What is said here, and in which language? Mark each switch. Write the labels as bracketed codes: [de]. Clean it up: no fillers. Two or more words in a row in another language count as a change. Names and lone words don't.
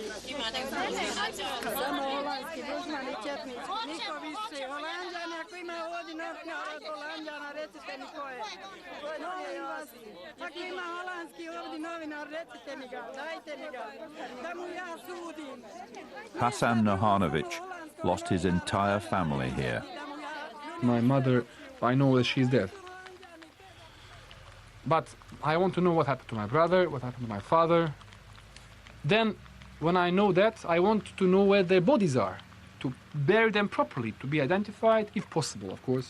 [bs] Samo holandski dušmani, četnički, niko više. Holandjani, ako ima ovdje novinara od Holandjana, recite mi ko je. Molim vas, ako ima holandski ovdje novinar, recite mi ga, dajte mi ga, da mu ja sudim. [en] Hasan Nohanovic lost his entire family here. My mother, I know that she's dead. But I want to know what happened to my brother, what happened to my father. Then, when I know that, I want to know where their bodies are, to bury them properly, to be identified, if possible, of course.